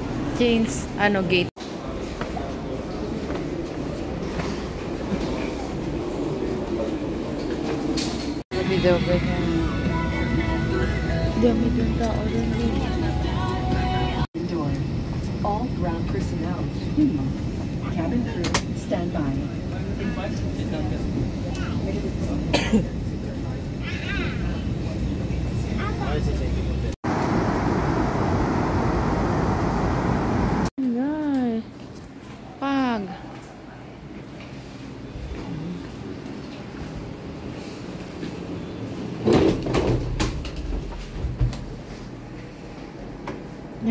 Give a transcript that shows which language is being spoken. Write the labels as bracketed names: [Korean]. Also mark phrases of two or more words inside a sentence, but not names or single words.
[English] Change, gate. [Filipino] Video ko yan. Dami yung tao rin din. [English] Door. All ground personnel. Cabin crew, stand by. [Filipino] Ay, pag. [English] Yeah?